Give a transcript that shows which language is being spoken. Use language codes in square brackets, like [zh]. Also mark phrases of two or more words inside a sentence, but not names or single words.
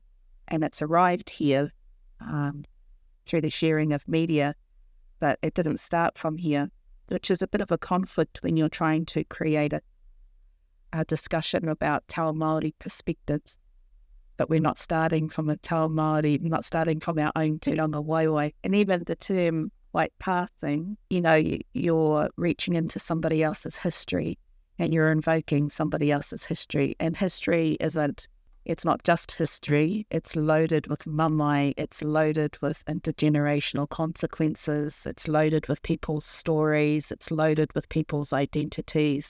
[en] And it's arrived here through the sharing of media, but it didn't start from here, which is a bit of a conflict when you're trying to create a discussion about [mi] Te Ao Māori [en] perspectives. But we're not starting from a [mi] Te Ao Māori, [en] not starting from our own [mi] tūranga waiwai. [en] And even the term white passing, you're reaching into somebody else's history and you're invoking somebody else's history. And history it's not just history, it's loaded with mamae, it's loaded with intergenerational consequences, it's loaded with people's stories, it's loaded with people's identities.